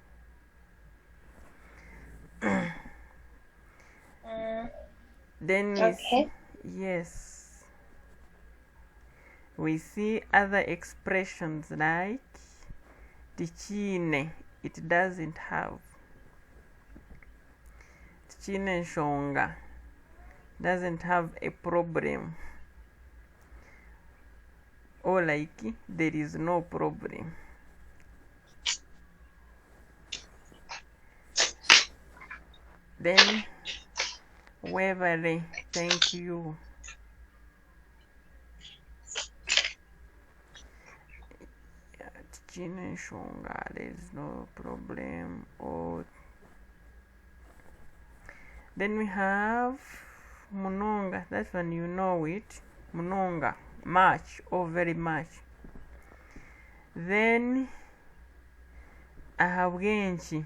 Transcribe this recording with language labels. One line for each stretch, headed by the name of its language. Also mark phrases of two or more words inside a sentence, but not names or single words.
English: Then we see, yes, we see other expressions like tichine. It doesn't have.
Nyankole: Tichine shonga
English: doesn't have a problem. Or like there is no problem. Then wevale, thank you.
Nyankole: Tichine shonga,
English: there is no problem. Or then we have munonga. That's when you know it. Munonga, much or very much. Then ahabwenchi.